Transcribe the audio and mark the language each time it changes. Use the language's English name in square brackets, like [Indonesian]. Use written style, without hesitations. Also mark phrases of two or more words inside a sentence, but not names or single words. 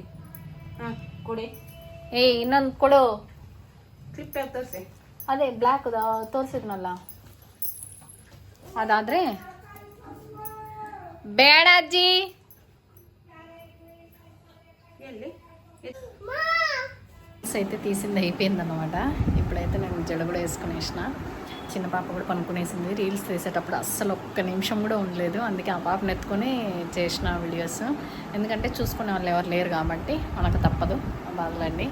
[Kannada] ಕೊಡಿ. ಇನ್ನೊಂದು ಕೊಡು. ಕ್ಲಿಪ್ ಯಾಕೆ ತೋರಿಸಿ? ಅದೇ ಬ್ಲ್ಯಾಕ್ ತೋರಿಸಿದ್ನಲ್ಲ, ಅದಾದ್ರೆ ಬೇಡ ಅಜ್ಜಿ. ಎಲ್ಲಿ [Telugu] అయితే తీసింది అయిపోయింది అనమాట. ఇప్పుడైతే నేను జడ కూడా వేసుకునేసిన. చిన్న పాప కూడా పనుకునేసింది. రీల్స్ తీసేటప్పుడు అస్సలు ఒక్క నిమిషం కూడా ఉండలేదు. అందుకే ఆ పాపను ఎత్తుకొని చేసిన వీడియోస్. ఎందుకంటే చూసుకునే వాళ్ళు ఎవరు లేరు కాబట్టి మనకు తప్పదు బాధలండి.